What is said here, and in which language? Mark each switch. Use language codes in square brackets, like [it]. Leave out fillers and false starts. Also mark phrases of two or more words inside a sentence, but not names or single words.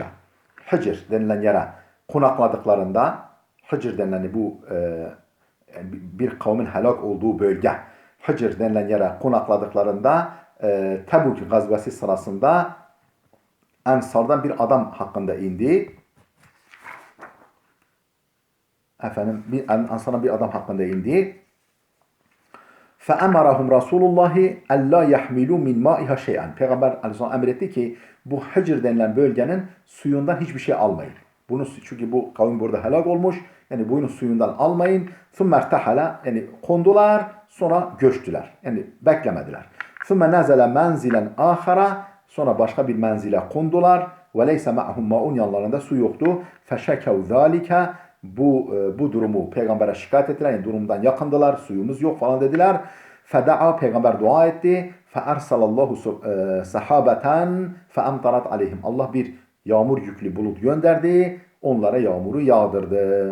[tr] Hicr denilen yere konakladıklarında, Hicr denilen bu bir kavmin helak olduğu bölge, Hicr denilen yere konakladıklarında Tabuk gazvesi sırasında Ensardan bir adam hakkında indi. Efendim Ensardan bir adam hakkında indi. [ar] فَاَمَرَهُمْ رَسُولُ اللّٰهِ اَلَّا يَحْمِلُوا مِنْ مَائِهَا شَيْئًا. [tr] Peygamber Aleyhisselam emretti ki bu Hicr denilen bölgenin suyundan hiçbir şey almayın. Çünkü bu kavim burada helak olmuş. Yani bunun suyundan almayın. [ar] ثُمَّ ارْتَحَلَ. [tr] Yani kondular, sonra göçtüler. Yani beklemediler. [ar] ثُمَّ نَزَلَ مَنْزِلًا آخَرَ. [tr] Sonra başka bir menzile kondular. [ar] وَلَيْسَ مَعْهُمْ مَاءٌ. [tr] Yanlarında su yoktu. [ar] فَشَكَوْ ذَٰلِكَ. [tr] Bu durumu peygambere şikayet ettiler. Yani durumdan yakındılar. Suyumuz yok falan dediler. Feda'a, peygamber dua etti. [ar] فأرسل الله سحابة فأمطرت عليهم. [tr] Allah bir yağmur yüklü bulut gönderdi. Onlara yağmuru yağdırdı.